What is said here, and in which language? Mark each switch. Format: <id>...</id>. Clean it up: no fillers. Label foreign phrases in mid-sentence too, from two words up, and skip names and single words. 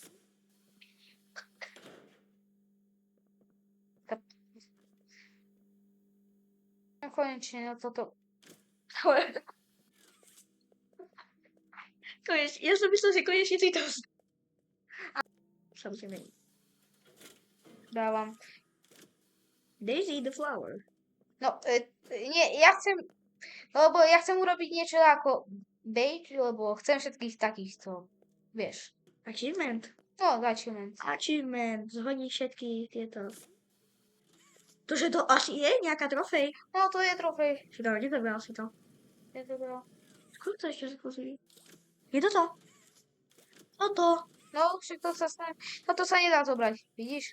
<sk>No konečne, no toto. Ja som myslel, že konečne si to... Samozrejme. Dávam.</sk> <en>Daisy the flower.</en> <sk>No, nie, ja chcem, no bo ja chcem urobiť niečo ako bait, lebo chcem všetkých takých, co, vieš. Achievement. No, achievement. Achievement. Zhodni všetky tieto. To, že to asi je nejaká trofej. No, to je trofej. Škoda, nezabral si to. Je to bylo. Skôr to ešte skúsi. Je to to? Toto. No, však to sa stane. No to sa nedá zobrať, vidíš?</sk>